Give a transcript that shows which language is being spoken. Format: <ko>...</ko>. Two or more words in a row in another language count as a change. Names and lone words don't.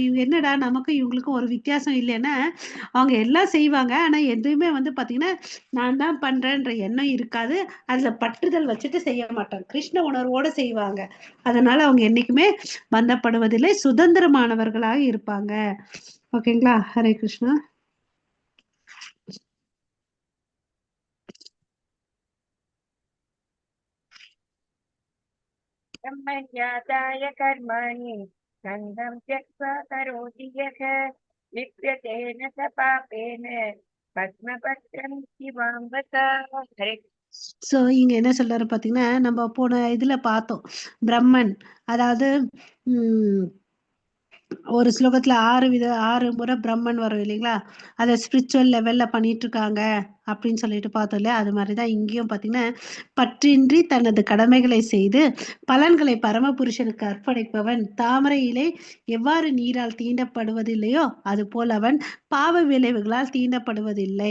<ta>இவங்க என்னடா நமக்கும் இவங்களுக்கும் ஒரு வித்தியாசம் இல்லைன்னா, அவங்க எல்லாம் செய்வாங்க. ஆனா எதுவுமே வந்து பாத்தீங்கன்னா நான் தான் பண்றேன்ற எண்ணம் இருக்காது. அதுல பற்றுதல் வச்சுட்டு செய்ய மாட்டாங்க, கிருஷ்ண உணர்வோட செய்வாங்க. அதனால அவங்க என்னைக்குமே பந்தப்படுவதில்லை, சுதந்திரமானவர்களாக இருப்பாங்க. ஓகேங்களா? ஹரே கிருஷ்ணா.</ta> <sa>ब्रह्मज्ञाताय कर्माणि सङ्गं त्यक्त्वा करोति यः लिप्यते न स पापेन पद्मपत्रं शिवाम्बका. हरे.</sa> <ta>சோ இங்க என்ன சொல்றாரு பாத்தீங்கன்னா, நம்ம போன இதுல பார்த்தோம், பிரம்மன் அதாவது ஒரு ஸ்லோகத்துல 6 முறை பிரம்மன் வரும் இல்லைங்களா? அதை</ta> <en>spiritual level</en> <ta>பண்ணிட்டு இருக்காங்க அப்படின்னு சொல்லிட்டு பார்த்தோம் இல்லையா? அது மாதிரிதான் இங்கேயும் பார்த்தீங்கன்னா, பற்றின்றி தனது கடமைகளை செய்து பலன்களை பரமபுருஷனுக்கு அர்ப்பணிப்பவன் தாமரை இலை எவ்வாறு நீரால் தீண்டப்படுவதில்லையோ அது போல் அவன் பாவ விளைவுகளால் தீண்டப்படுவதில்லை.</ta>